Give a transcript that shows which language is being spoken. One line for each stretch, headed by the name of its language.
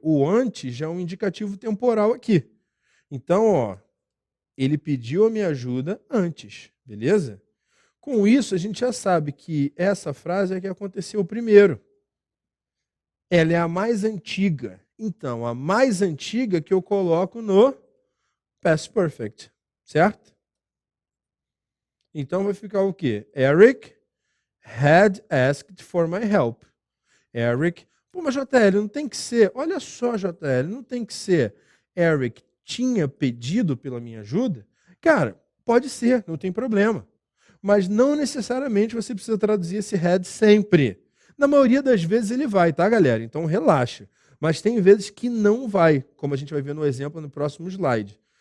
Portuguese: O antes já é um indicativo temporal aqui. Então, ó, ele pediu a minha ajuda antes, beleza? Com isso, a gente já sabe que essa frase é que aconteceu primeiro. Ela é a mais antiga. Então, a mais antiga que eu coloco no past perfect, certo? Então, vai ficar o quê?
English: Eric had asked for my help.
Portuguese: Eric, mas JL, não tem que ser, olha só, JL, não tem que ser Eric tinha pedido pela minha ajuda? Cara, pode ser, não tem problema. Mas não necessariamente você precisa traduzir esse had sempre. Na maioria das vezes ele vai, tá, galera? Então relaxa. Mas tem vezes que não vai, como a gente vai ver no exemplo no próximo slide.